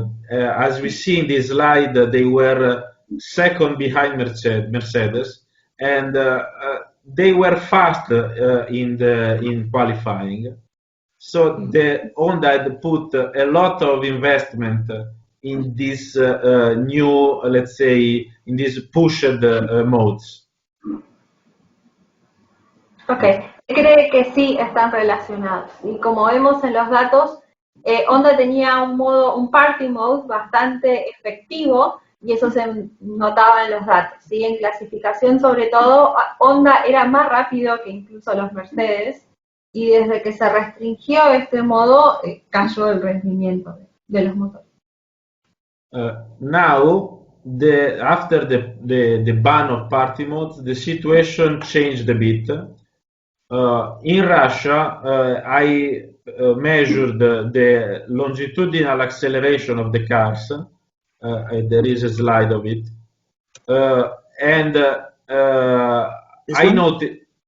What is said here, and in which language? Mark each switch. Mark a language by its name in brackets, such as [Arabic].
[English] As we see in this slide, they were second behind Mercedes, and they were fast in qualifying. So the Honda had put a lot of investment in this new, let's say, in these pushed modes. [Spanish] Ok, cree que sí están relacionados. Y como vemos en los datos, Honda tenía un party mode bastante efectivo y eso se notaba en los datos. ¿Sí? En clasificación, sobre todo, Honda era más rápido que incluso los Mercedes y desde que se restringió este modo, cayó el rendimiento de los motores. [English] Now after the ban of party modes, the situation changed a bit. In Russia, I measured the longitudinal acceleration of the cars. There is a slide of it. And I noticed...